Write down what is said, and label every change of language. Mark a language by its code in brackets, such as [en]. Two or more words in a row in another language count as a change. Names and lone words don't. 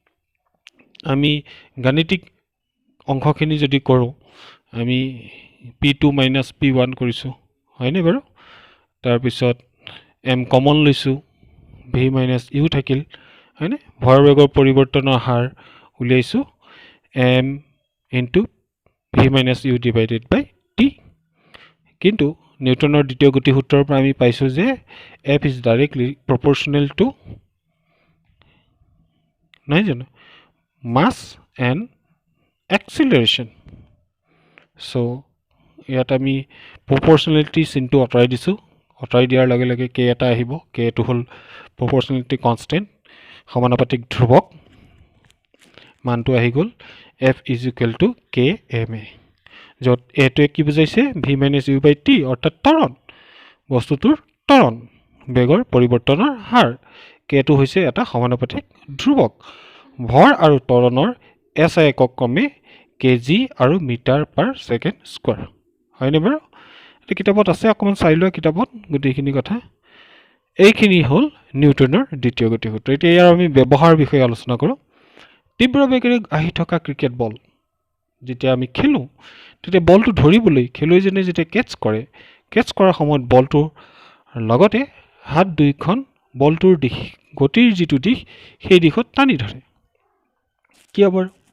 [as] আমি গাণিতিক অংশখিনি যদি কৰো আমি [en] p2 minus p1 [as] কৰিছো হয়নে বাৰু তাৰ পিছত m কমন লৈছো [en] v minus u [as] থাকিল হয়নে ভৰবেগৰ পৰিৱৰ্তনৰ হাৰ উলিয়াইছো [en] m into v minus u divided by t [as] কিন্তু নিউটনৰ দ্বিতীয় গতি সূত্ৰৰ পৰা আমি পাইছো যে [en] f is directly proportional to [as] নাই জানো [en] mass and acceleration so [as] ইয়াত আমি proportionality চিনটো অতৰাই দিছো অতৰাই দিয়াৰ লগে লগে k এটা আহিব k টো হল proportionality constant সমানুপাতিক ধ্ৰুৱক মানটো আহি গল [en] f is equal to kma [as] যত a টো কি বুজাইছে [en] v minus u by t [as] অৰ্থাৎ ত্বৰণ বস্তুটোৰ ত্বৰণ বেগৰ পৰিৱৰ্তনৰ হাৰ k টো হৈছে এটা সমানুপাতিক ধ্ৰুৱক ভৰ আৰু ত্বৰণৰ SI একক ক্ৰমে কেজি আৰু [en] metre per second [as] স্কোৱাৰ হয়নে বাৰু এটা কিতাপত আছে অকমান চাই লোৱা কিতাপত গোটেইখিনি কথা এইখিনি হ'ল নিউটনৰ দ্বিতীয় গতি সূত্ৰ এতিয়া ইয়াৰ আমি ব্যৱহাৰ বিষয়ে আলোচনা কৰোঁ তীব্ৰ বেগেৰে আহি থকা ক্ৰিকেট বল যেতিয়া আমি খেলোঁ তেতিয়া বলটো ধৰিবলৈ খেলুৱৈজনে যেতিয়া কেটচ কৰাৰ সময়ত বলটোৰ লগতে হাত দুইখন বলটোৰ দিশ গতিৰ যিটো দিশ সেই দিশত টানি ধৰে কিয় বাৰু